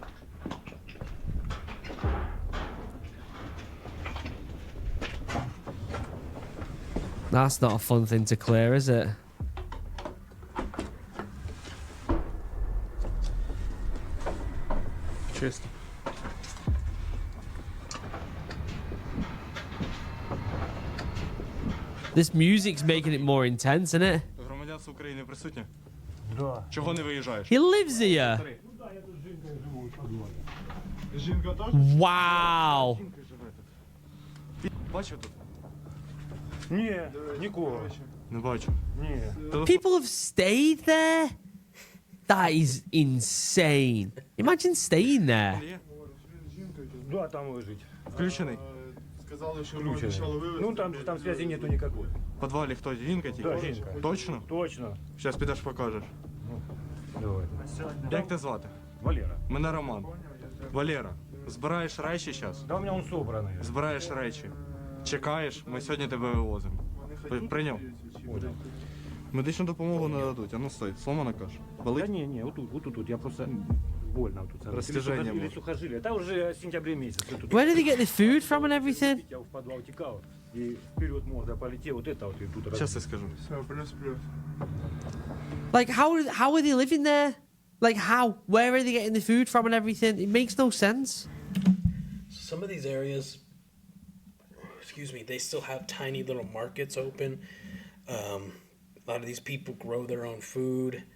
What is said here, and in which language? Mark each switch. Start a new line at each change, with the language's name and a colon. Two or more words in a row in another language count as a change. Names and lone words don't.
English: That's not a fun thing to clear, is it?
Ukrainian: Чисто.
English: This music's making it more intense, isn't it?
Ukrainian: Громадянство України присутнє? Да. Чого не виїжджаєш?
English: He lives here.
Ukrainian: Жінка теж?
English: Wow.
Ukrainian: Бачив тут? Ні, нікого. Не бачу. Ні.
English: People have stayed there? That is insane. Imagine staying there.
Ukrainian: Є? Да, там лежить. Включений. Сказали, що
Russian: Включено. Ну там связи нету никакой.
Ukrainian: В підвалі хто? Жінка тільки? Да, жінка. Точно? Точно. Зараз підеш покажеш. Давай. Як тебе звати? Валера. Мене Роман. Валера, збираєш речі зараз?
Russian: Да у меня он собранный.
Ukrainian: Збираєш речі. Чекаєш, ми сьогодні тебе вивозимо. Прийняв?
Russian: Понял.
Ukrainian: Медичну допомогу не дадуть.
Russian: А ну стой, сломана каша. Да
Ukrainian: Болить?
Russian: не, вот тут. Я просто больно вот тут. Растяжение Или может. сухожилие. Это уже в сентябре месяце. Тут
English: Where do they get the food from and everything?
Russian: я в подвал текал. И вперед морда полетел. Вот это вот и тут.
Ukrainian: Зараз я скажу.
Russian: Все, плюс-плюс.
English: Like, how are they living there? Like, how? Where are they getting the food from and everything? It makes no sense. Some of these areas, excuse me, they still have tiny little markets open. A lot of these people grow their own food.